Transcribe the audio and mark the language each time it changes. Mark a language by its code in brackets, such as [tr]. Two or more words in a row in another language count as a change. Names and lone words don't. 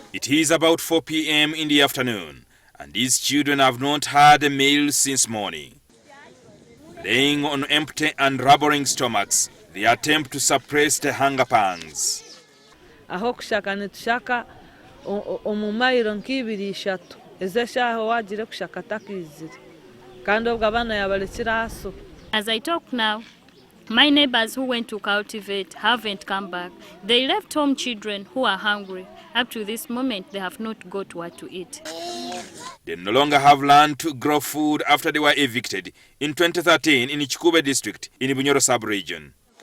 [en] It is about 4 p.m. in the afternoon, and these children have not had a meal since morning. Laying on empty and rubbering stomachs, they attempt to suppress the hunger pangs. [nyo] Aho kushaka nitushaka omumairo nk'ibiri ishatu ezeshaho wagire kushaka takizire kandi obwo abana yabalekira aso. [en] As I talk now, my neighbors who went to cultivate haven't come back. They left home children who are hungry. Up to this moment, they have not got what to eat. They no longer have land to grow food after they were evicted in 2013 in Kikuube district in Bunyoro sub-region.